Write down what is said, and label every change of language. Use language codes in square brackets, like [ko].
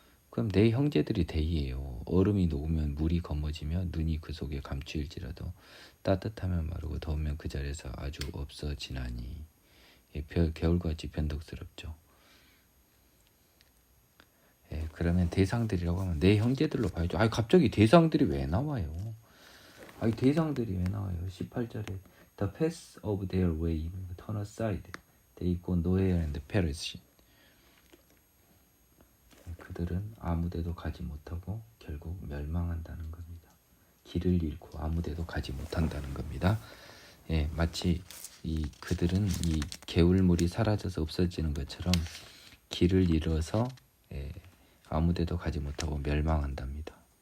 [ko] 그럼 내 형제들이 대이에요. 얼음이 녹으면 물이 검어지며 눈이 그 속에 감추일지라도 따뜻하면 마르고 더우면 그 자리에서 아주 없어지나니. 개울같이 변덕스럽죠. 그러면 대상들이라고 하면 내 형제들로 봐야죠. 갑자기 대상들이 왜 나와요? 대상들이 왜 나와요? 18절에 [en] The path of their way turn aside. They go nowhere and perish. [ko] 그들은 아무데도 가지 못하고 결국 멸망한다는 겁니다. 길을 잃고 아무데도 가지 못한다는 겁니다. 마치 그들은 이 개울물이 사라져서 없어지는 것처럼 길을 잃어서 아무데도 가지 못하고 멸망한답니다.